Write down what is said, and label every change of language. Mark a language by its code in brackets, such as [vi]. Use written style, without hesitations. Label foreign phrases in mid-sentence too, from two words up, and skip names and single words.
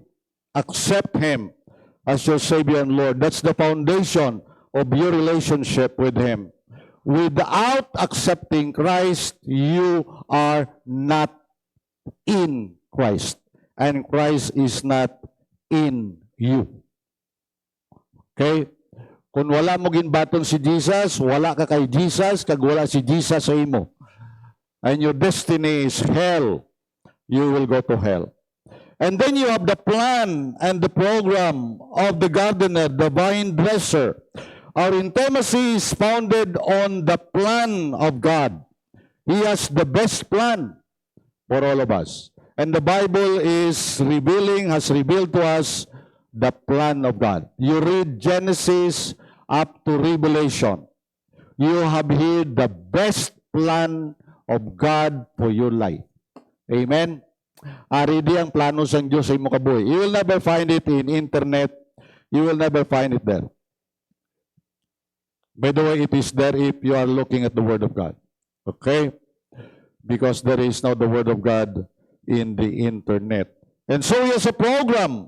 [en] Accept him as your Savior and Lord. That's the foundation of your relationship with him. Without accepting Christ, you are not in Christ. And Christ is not in you. Okay? [hil] Kung wala mo ginbaton si Jesus, wala ka kay Jesus, kag wala si Jesus sa imo. [en] And your destiny is hell. You will go to hell. And then you have the plan and the program of the gardener, the vine dresser. Our intimacy is founded on the plan of God. He has the best plan for all of us. And the Bible has revealed to us the plan of God. You read Genesis up to Revelation. you have heard the best plan of God for your life. Amen? [hil] Ari di ang plano sa Diyos sa imo kabuhi. [en] You will never find it in internet. You will never find it there. By the way, it is there if you are looking at the Word of God. Okay? Because there is now the Word of God in the internet. And so he has a program.